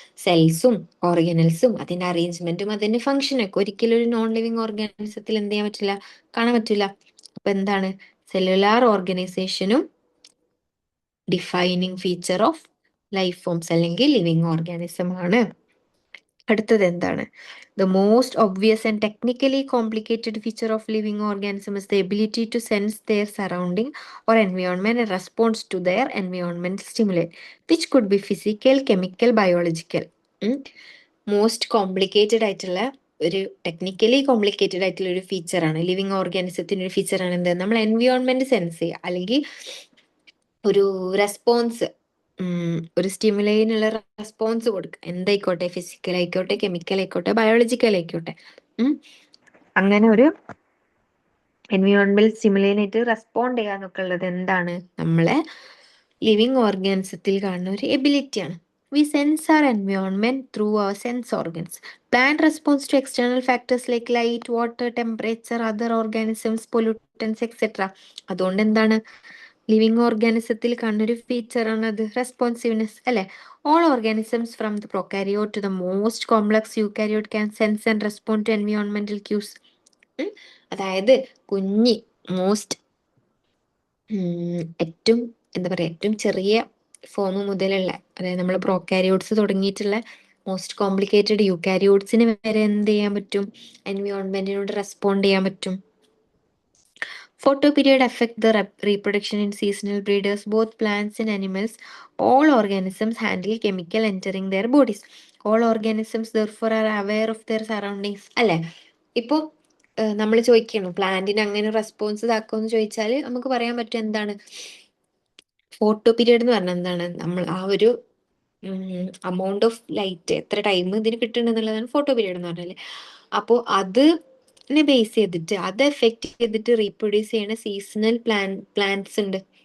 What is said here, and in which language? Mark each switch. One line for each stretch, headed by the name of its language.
Malayalam: സെൽസും ഓർഗനൽസും അതിന്റെ അറേഞ്ച്മെന്റും അതിന്റെ ഫംഗ്ഷനൊക്കെ ഒരിക്കലും ഒരു നോൺ ലിവിങ് ഓർഗാനിസത്തിൽ എന്ത് ചെയ്യാൻ പറ്റില്ല, കാണാൻ പറ്റില്ല. അപ്പൊ എന്താണ്, സെല്ലുലാർ ഓർഗനൈസേഷനും
English: defining feature of life forms
Malayalam: അല്ലെങ്കിൽ ലിവിങ് ഓർഗാനിസം ആണ്. അടുത്തത് എന്താണ്,
English: the most obvious and technically complicated feature of living organism is the ability to sense their surrounding or environment and response to their environmental stimuli, which could be physical, chemical, biological.
Malayalam: Most complicated ആയിട്ടുള്ള ഒരു technically complicated ആയിട്ടുള്ള ഒരു ഫീച്ചറാണ്, living ഓർഗാനിസത്തിന്റെ ഒരു ഫീച്ചറാണ് എന്ത്, നമ്മൾ environment sense ചെയ്യുക അല്ലെങ്കിൽ ഒരു റെസ്പോൺസ്, ഒരു സ്റ്റിമുലൈനുള്ള റെസ്പോൺസ് കൊടുക്കുക. എന്തായിക്കോട്ടെ, ഫിസിക്കൽ ആയിക്കോട്ടെ, കെമിക്കൽ ആയിക്കോട്ടെ, ബയോളജിക്കൽ ആയിക്കോട്ടെ. അങ്ങനെ ഒരു എൻവയോൺമെന്റ് സ്റ്റിമുലൈനായിട്ട് റെസ്പോണ്ട് ചെയ്യാന്നൊക്കെ ഉള്ളത് എന്താണ്, നമ്മളെ ലിവിങ് ഓർഗാനിസത്തിൽ കാണുന്ന ഒരു എബിലിറ്റിയാണ്.
English: We sense our environment through our sense organs. Plant responds to external factors like light, water, temperature, other organisms, pollutants, etc.
Malayalam: അതുകൊണ്ട് എന്താണ്, ലിവിങ് ഓർഗാനിസത്തിൽ കാണുന്ന ഒരു ഫീച്ചറാണ് അത്, റെസ്പോൺസീവ്നെസ് അല്ലെ.
English: All organisms from the പ്രൊകാരിയോട്ട് to the most complex eukaryote can sense and respond to എൻവയോൺമെന്റൽ quiz.
Malayalam: അതായത് കുഞ്ഞി most ഏറ്റവും എന്താ പറയാ, ഏറ്റവും ചെറിയ ഫോം മുതലുള്ള, അതായത് നമ്മൾ പ്രോകാരിയോട്സ് തുടങ്ങിയിട്ടുള്ള മോസ്റ്റ് കോംപ്ലിക്കേറ്റഡ് യൂകാരിയോട്സിന് വരെ എന്ത് ചെയ്യാൻ പറ്റും, എൻവയോൺമെന്റിനോട് റെസ്പോണ്ട് ചെയ്യാൻ പറ്റും.
English: Photoperiod affect the reproduction in seasonal breeders, both plants and animals. All organisms handle chemical entering their bodies. All organisms therefore are aware of their surroundings.
Malayalam: അല്ലെ, ഇപ്പോ നമ്മൾ ചോദിക്കണം പ്ലാന്റിന് അങ്ങനെ റെസ്പോൺസ് ഇതാക്കുമെന്ന് ചോദിച്ചാൽ നമുക്ക് പറയാൻ പറ്റും എന്താണ്, ഫോട്ടോ പീരിയഡ് എന്ന് പറഞ്ഞാൽ എന്താണ്, നമ്മൾ ആ ഒരു amount ഓഫ് ലൈറ്റ് എത്ര ടൈം ഇതിന് കിട്ടുന്നുള്ളതാണ് ഫോട്ടോ പീരിയഡ് എന്ന് പറഞ്ഞാല്. അപ്പോൾ അതിനെ ബേസ് ചെയ്തിട്ട് അത് എഫക്ട് ചെയ്തിട്ട് റീപ്രൊഡ്യൂസ് ചെയ്യുന്ന സീസണൽ പ്ലാന്റ്സ് ഉണ്ട്.